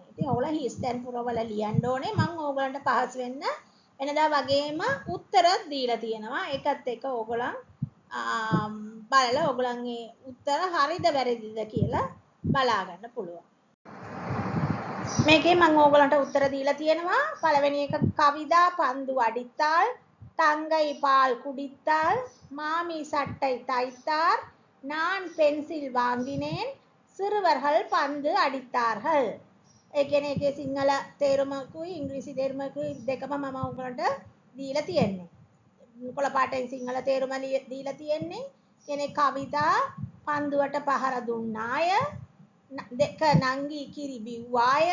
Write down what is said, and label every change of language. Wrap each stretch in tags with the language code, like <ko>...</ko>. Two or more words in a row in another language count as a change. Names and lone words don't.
<si>ඉතින් ඕගොල්ලෝ හිස්තැන් පුරවලා ලියන්න ඕනේ. මම ඕගොල්ලන්ට පහසු වෙන්න වෙනදා වගේම උත්තර දීලා තියෙනවා. ඒකත් එක්ක ඕගොල්ලන් බලලා ඕගොල්ලන්ගේ උත්තර හරිද වැරදිද කියලා බලා ගන්න පුළුවන්. මේකේ මම ඕගොල්ලන්ට උත්තර දීලා තියෙනවා. පළවෙනි එක කවිදා</si> <ta>பந்து அடித்தாள். தங்கை பால் குடித்தாள். மாமி சட்டை தைத்தார். நான் பென்சில் வாங்கினேன். சிறுவர்கள் பந்து அடித்தார்கள்.</ta> <si>ඒ කියන්නේ ඒකේ සිංහල තේරුමකුයි ඉංග්‍රීසි තේරුමකුයි දෙකම මම උගලන්ට දීලා තියෙන්නේ. කොළ පාටෙන් සිංහල තේරුම දීලා තියෙන්නේ. කියන්නේ කවිතා පන්දුවට පහර දුන්නාය. දෙක නංගි කිරි බිව්වාය.</si>